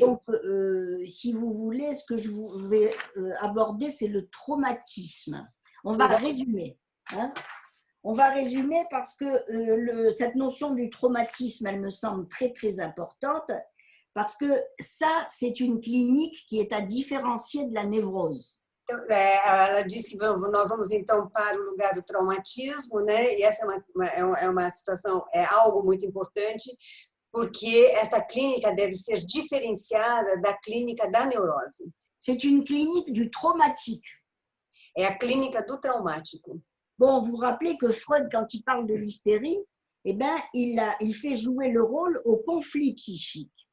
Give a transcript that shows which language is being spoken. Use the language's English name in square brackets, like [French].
[French] Donc, si vous voulez, ce que je vais aborder, c'est le traumatisme. On va résumer. Hein. On va résumer parce que cette notion du traumatisme, elle me semble très, très importante parce que ça, c'est une clinique qui est à différencier de la névrose. [Portuguese] Então, ela disse que nós vamos então para o lugar do traumatismo, né? E essa é uma situação, é algo muito importante, porque essa clínica deve ser diferenciada da clínica da neurose. [French] C'est une clinique du traumatique. [Portuguese] É a clínica do traumático. [French] Bon, vous vous rappelez que Freud, quand il parle de l'hystérie, eh ben, il fait jouer le rôle au conflit psychique.